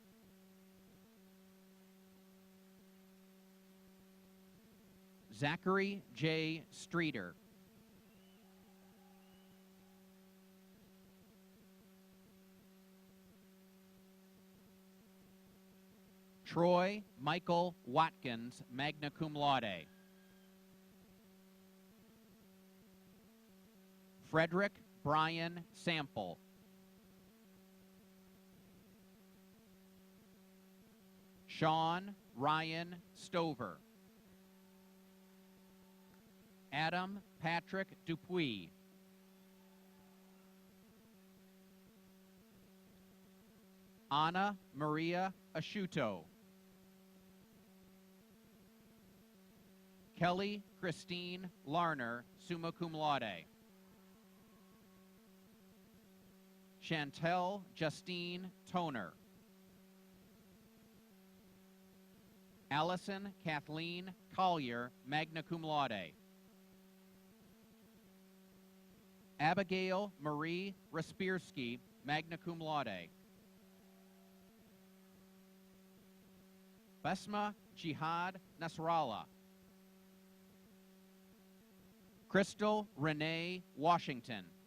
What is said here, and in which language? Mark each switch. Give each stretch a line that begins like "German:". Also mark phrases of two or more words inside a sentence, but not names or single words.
English: Zachary J. Streeter. Troy Michael Watkins,
Latin: magna cum laude.
English: Frederick Brian Sample. Sean Ryan Stover. Adam Patrick Dupuis. Anna Maria Asciuto. Kelly Christine Larner,
Latin: summa cum laude.
English: Chantel Justine Toner. Allison Kathleen Collier,
Latin: magna cum laude.
English: Abigail Marie Respirski,
Latin: magna cum laude.
English: Besma Jihad Nasrallah. Crystal Renee Washington.